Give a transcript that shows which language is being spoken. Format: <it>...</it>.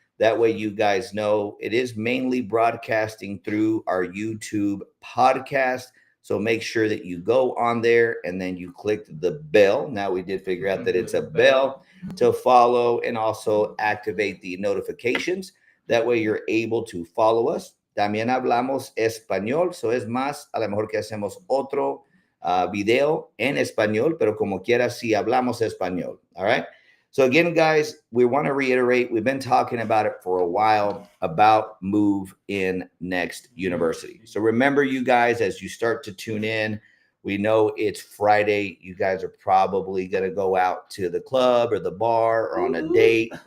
<en>That way you guys know it is mainly broadcasting through our YouTube podcast. So make sure that you go on there and then you click the bell. Now we did figure out that it's a bell to follow and also activate the notifications. That way you're able to follow us.</en> <es>También hablamos español. So es más, a lo mejor que hacemos otro video en español, pero como quiera, si hablamos español.</es> <en>All right. So again, guys, we want to reiterate, we've been talking about it for a while about Move In Next University. So remember, you guys, as you start to tune in, we know it's Friday. You guys are probably going to go out to the club or the bar or on a date.</en>